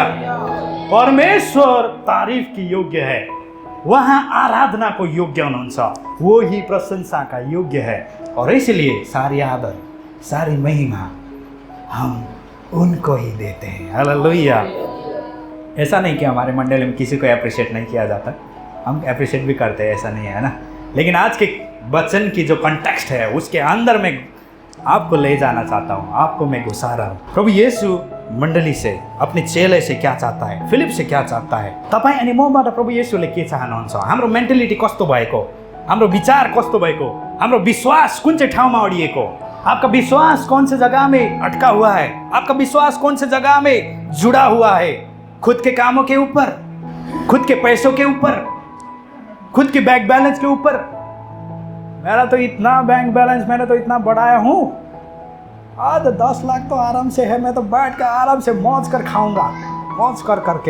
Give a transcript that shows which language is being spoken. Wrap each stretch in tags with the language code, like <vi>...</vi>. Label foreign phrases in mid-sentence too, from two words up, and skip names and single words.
<hi>परमेश्वर तारीफ की योग्य है, वहाँ आराधना को योग्य अनुसार वो ही प्रशंसा का योग्य है, और इसलिए सारी आदर, सारी महिमा हम उनको ही देते हैं। हालेलुया। ऐसा नहीं कि हमारे मंडल में किसी को अप्रिशिएट नहीं किया जाता, हम अप्रिशिएट भी करते हैं, ऐसा नहीं है ना। लेकिन आज के वचन की जो कॉन्टेक्स्ट है उसके अंदर में आपको ले जाना चाहता हूँ, आपको मैं घुसा रहा हूँ। प्रभु येशू मण्डली से, अपने चेले से क्या चाहता है, फिलिप से क्या चाहता है,</hi> <ne>तपाईँ अनि मबाट प्रभु येशूले के चाहनुहुन्छ, हाम्रो मेन्टालिटी कस्तो भएको, हाम्रो विचार कस्तो भएको, हाम्रो विश्वास कुन चाहिँ ठाउँमा अडिएको,</ne> <hi>आपका विश्वास कौन से जगह में अटका हुआ है, आपका विश्वास कौन से जगह में जुड़ा हुआ है, खुद के कामों के ऊपर, खुद के पैसों के ऊपर, खुद के बैंक बैलेंस के ऊपर। मेरा तो इतना बैंक बैलेंस मैंने तो इतना बढ़ाया हूँ, आज 10 लाख तो आराम से है, मैं तो बैठ कर आराम से मौज कर खाऊंगा, मौज कर करके।</hi>